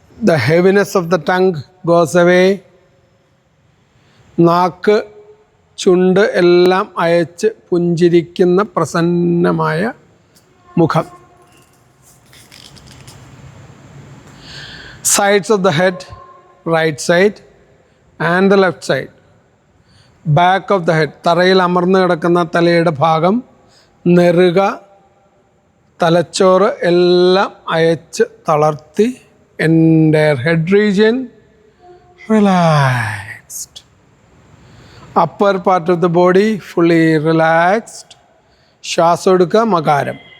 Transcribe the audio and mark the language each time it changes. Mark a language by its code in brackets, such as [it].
[en] The heaviness of the tongue goes away. [ml] നാക്ക്, ചുണ്ട് എല്ലാം അയച്ച് പുഞ്ചിരിക്കുന്ന പ്രസന്നമായ മുഖം. [en] Sides of the head, right side and the left side. Back of the head, [ml] തറയിൽ അമർന്നു കിടക്കുന്ന തലയുടെ ഭാഗം, നെറുക, തലച്ചോറ് എല്ലാം അയച്ച് തളർത്തി. [en] Entire head region relaxed. Upper part of the body fully relaxed. [ml] ശ്വാസം എടുക്കുക, മകാരം.